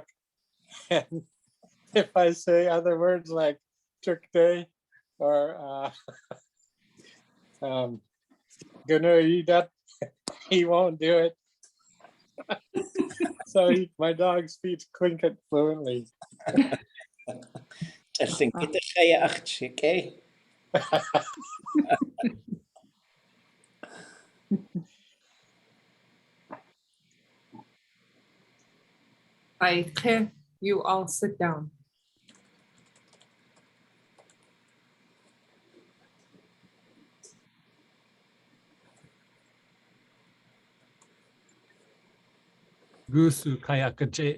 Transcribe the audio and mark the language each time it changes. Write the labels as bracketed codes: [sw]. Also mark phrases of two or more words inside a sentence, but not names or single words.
[en] And if I say other words like tuk day or gonna eat that, he won't do it. So my dog speaks Tlingit fluently. [tli] ʼaduwóosʼ, [en] okay? ʻaika, you all sit down. [tli] Gusu kayakache.